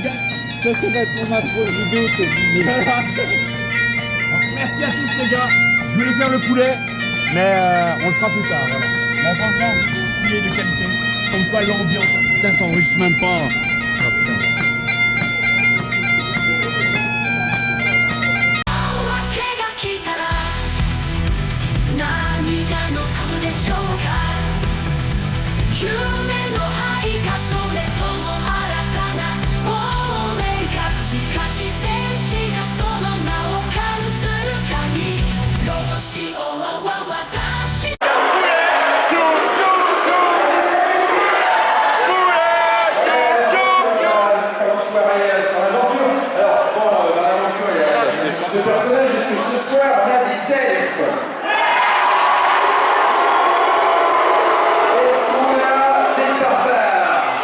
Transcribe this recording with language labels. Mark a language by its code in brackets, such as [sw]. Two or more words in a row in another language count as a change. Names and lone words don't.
[fr] Ça va être pour ma vidéo. Merci à tous les gars. Je voulais faire le poulet, mais on le fera plus tard. Voilà. Mais franchement, stylé de qualité. Comme quoi l'ambiance. Putain, ça enregistre même pas. Oh, putain. [ja] 夢の灰かそれとも新たな亡命かしかし戦士がその名を冠する限りロトシティオアは私 [fr] Le personnage, est-ce que ce soir on a des elfes? Est-ce qu'on a des barbares?